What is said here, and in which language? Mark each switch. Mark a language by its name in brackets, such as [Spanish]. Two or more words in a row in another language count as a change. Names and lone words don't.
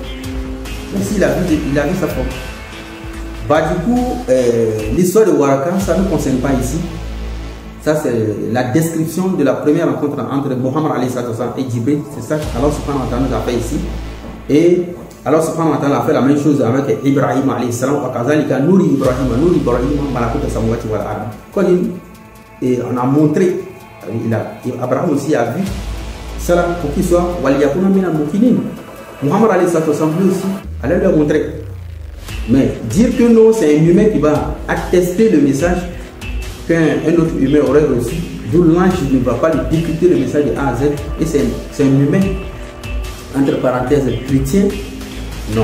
[French] Mais s'il a vu sa forme. Bah, du coup, l'histoire de Waraka, ça ne nous concerne pas ici. Ça, c'est la description de la première rencontre entre Muhammad [Arabic] عليه السلام [French] et Jibril. C'est ça qu' [Arabic] الله سبحانه وتعالى [French] nous a fait ici. Et [Arabic] الله سبحانه وتعالى [French] a fait la même chose avec Ibrahim [Arabic] عليه السلام. وكذلك نري إبراهيم ملكوت السماوات والأرض. [French] Quand on a montré, Abraham aussi a vu cela pour qu'il soit [Arabic] وليكون من الموقنين. [French] Muhammad [Arabic] عليه السلام [French] lui aussi, Allah lui a montré. Mais dire que non, c'est un humain qui va attester le message qu'un autre humain aurait reçu, d'où l'ange ne va pas lui décrypter le message de A à Z, et c'est un humain, entre parenthèses, chrétien, non.